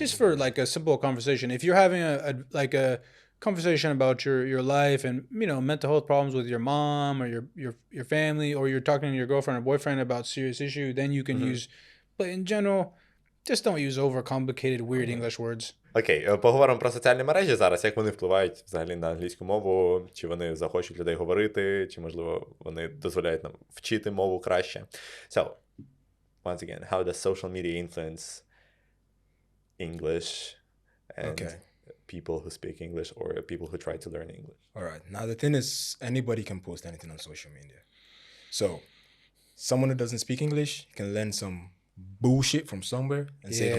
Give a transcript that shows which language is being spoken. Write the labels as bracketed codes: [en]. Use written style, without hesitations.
[en] Just for like a simple conversation. If you're having a conversation about your life and, you know, mental health problems with your mom or your family, or you're talking to your girlfriend or boyfriend about serious issue, then you can use. But in general, just don't use overcomplicated weird English words. [uk] Окей, поговоримо про соціальні мережі зараз, як вони впливають взагалі на англійську мову, чи вони захочуть людей говорити, чи, можливо, вони дозволяють нам вчити мову краще. [en] So, once again, how does social media influence English and people who speak English or people who try to learn English? All right. Now, the thing is, anybody can post anything on social media. So, someone who doesn't speak English can learn some bullshit from somewhere and say it on